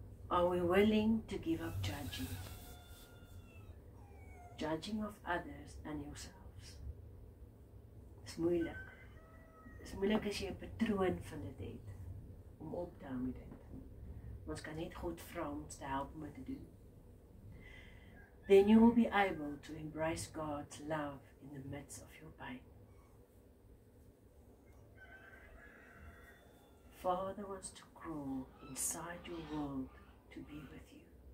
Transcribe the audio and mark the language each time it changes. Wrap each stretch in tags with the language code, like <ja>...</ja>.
<en>Are we willing to give up judging? Judging of others and yourselves.</en> <af>Dis moeilik. is moeilik as jy 'n patroon van dit het, om op te hou met dit. Ons kan net God vra om ons te help om dit te doen.</af> <en>Then you will be able to embrace God's love in the midst of your pain. Father wants to crawl inside your world to be with you.</en>